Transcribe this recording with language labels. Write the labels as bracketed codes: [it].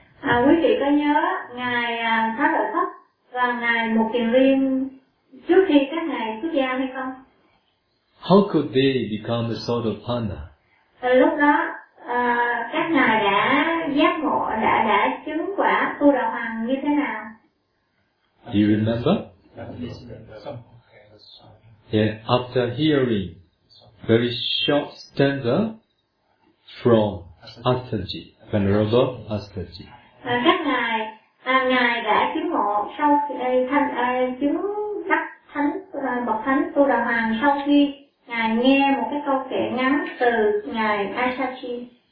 [vi] Quý vị có nhớ ngài Thất Lợi Phất và ngài Mục Kiền Liên trước khi các ngài xuất gia hay không? [en] How could they become a Sotapanna? [vi] Lúc đó các ngài đã giác ngộ, đã chứng quả Tu Đà Hoàn như thế nào? [en] Do you remember? Yeah, after hearing very short stanza from Astaji, Venerable Astaji. [vi] Các ngài, ngài đã chứng ngộ sau chứng đắc thánh bậc thánh Tu Đà Hoàn sau khi ngài nghe một cái câu kệ ngắn từ ngài Astaji.